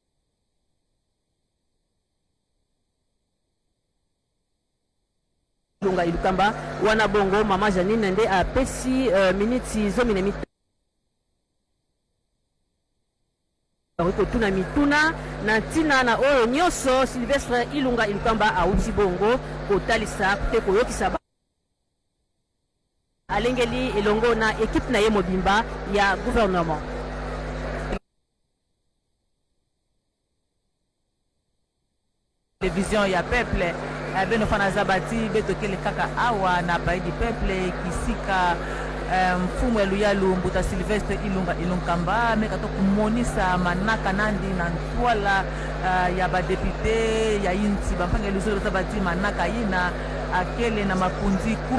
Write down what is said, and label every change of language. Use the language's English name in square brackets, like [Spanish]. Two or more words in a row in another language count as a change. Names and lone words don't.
[Lingala] Ilunga Ilukamba wana bongo mama Janine nde apesi miniti 15 tuna mituna na ntina na oyo nyonso Sylvestre Ilunga Ilukamba auti bongo kotalisa te koyokisa alengeli elongo na équipe na ye mobimba ya gouvernement. [Kongo] Télévision ya peuple beno fana zabati betokele kaka awa na baidi peuple kisika mfumu eluyalu mbuta Sylvestre Ilunga Ilunkamba meka to kumonisa manaka nandi na ntwala ya badepute ya inti bampange luzolo zabati manaka yina akele na makunzi